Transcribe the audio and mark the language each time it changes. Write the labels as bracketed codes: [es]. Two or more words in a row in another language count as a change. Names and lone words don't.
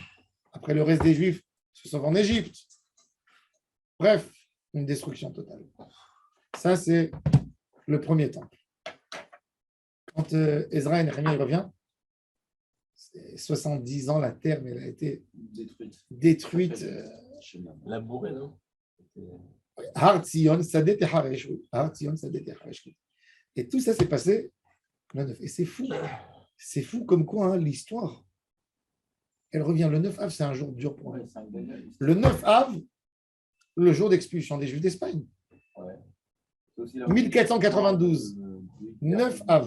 [fr] Après, le reste des Juifs se sauvent en Égypte. Bref, une destruction totale. Ça, c'est le premier temple. Quand Ezra et Nehemiah revient, c'est 70 ans, la terre, mais elle a été détruite. Labouré, non? [he] הר ציון, שדה תחרש. הר ציון, שדה תחרש. [fr] Et tout ça s'est passé le 9. Et c'est fou. C'est fou comme quoi l'histoire, elle revient. Le 9 Av, c'est un jour dur pour nous. Le 9 Av, le jour d'expulsion des Juifs d'Espagne. 1492. 9 Av.